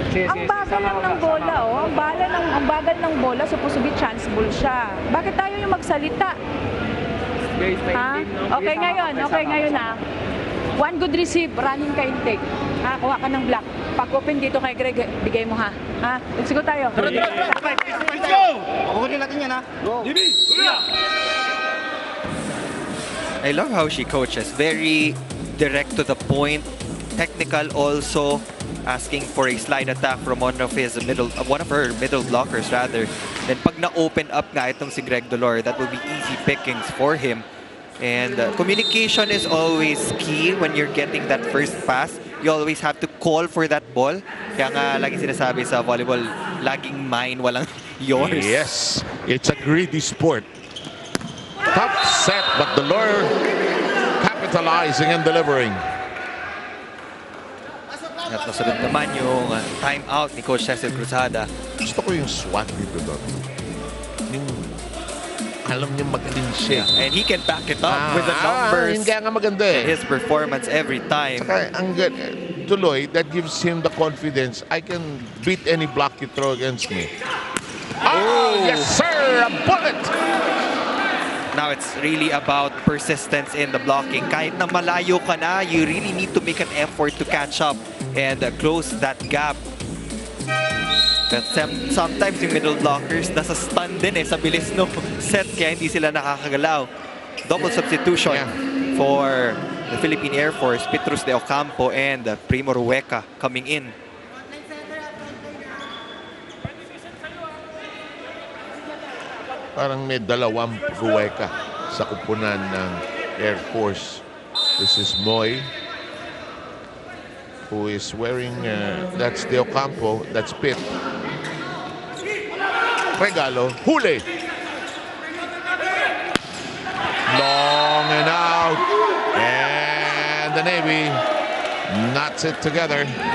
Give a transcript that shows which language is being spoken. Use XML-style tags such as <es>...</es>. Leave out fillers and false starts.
<tl>Ang bagal lang ng bola, oh. Ang bagal ng bola,</tl> <en>supposed to be chance ball</en> <tl>siya. Bakit tayo yung magsalita? Ha? Okay ngayon ha.</tl> <en>One good receive, running ka intake.</en> <tl>Ha, kuha ka ng block. Pag-open dito kay Greg, bigay mo ha. Ha? Sigo tayo.</tl> <en>Let's go!</en> <tl>Kukunin natin yan ha. Go!</tl> <en>I love how she coaches. Very direct to the point. Technical also. Asking for a slide attack from one of her middle blockers rather. Then</en> <tl>pag na-open up nga itong</tl> <en>si Greg Dolor, that will be easy pickings for him. And communication is always key when you're getting that first pass. You always have to call for that ball.</en> <tl>Kaya nga lagi sinasabi sa volleyball, laging mine, walang yours.</tl> <en>Yes, it's a greedy sport. Tough set, but Delor capitalizing and delivering.</en> <tl>At nasunod naman yung time out ni Coach Cecil Cruzada. Gusto ko yung swat dito doon. Yung alam niyo magaling siya.</tl> <en>And he can back it up with the numbers.</en> <tl>Hindi nga maganda eh.</tl> <en>His performance every time.</en> <tl>Saka, ang tuloy,</tl> <en>that gives him the confidence. I can beat any block you throw against me. Oh, yes sir! A bullet! Now it's really about persistence in the blocking.</en> <tl>Kahit na malayo ka na,</tl> <en>you really need to make an effort to catch up and close that gap. But sometimes</en> <tl>yung middle blockers nasa stun din sa bilis no set kaya hindi sila nakakagalaw.</tl> <en>Double substitution for the Philippine Air Force. Petrus de Ocampo and Primo Rueca coming in.</en> <tl>Parang may dalawang Rueca sa kupunan ng Air Force.</tl> <en>This is Moy, who is wearing, that's De Ocampo, that's Pitt.</en> <tl>Regalo, huli.</tl> <en>Long and out. And the Navy knots it together.</en>